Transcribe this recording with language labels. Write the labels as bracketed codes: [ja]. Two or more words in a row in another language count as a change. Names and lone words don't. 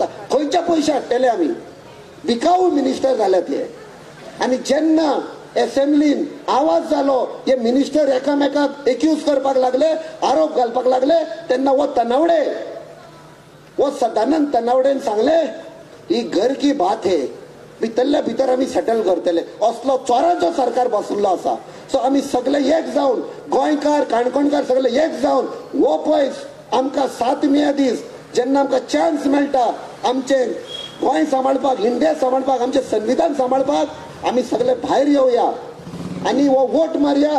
[kok] खंयचे पयशे हाडटले आमी? बिकाऊ मिनिस्टर जाल्यात हे. आनी जेन्ना असेंब्लीन आवाज जालो, हे मिनिस्टर एकामेकाक एक्यूज करपाक लागले, आरोप घालपाक लागले, तेन्ना वो सदानंद तनावडेन सांगले ही [hi] घर की बात है, [kok] भितरल्या भितर आमी सेटल करतले. असलो चोराचो सरकार बसलो आसा. सो आमी सगळे एक जावन, गोंयकार काणकोणकार सगळे एक जावन, हो पळय आमकां 7 मे दीस जेन्ना आमकां चान्स मेळटा आमचे गोंय सांबाळपाक, इंडिया सांबाळपाक, आमचें संविधान सांबाळपाक, आमी सगळे भायर येवया आनी हो वोट मारया.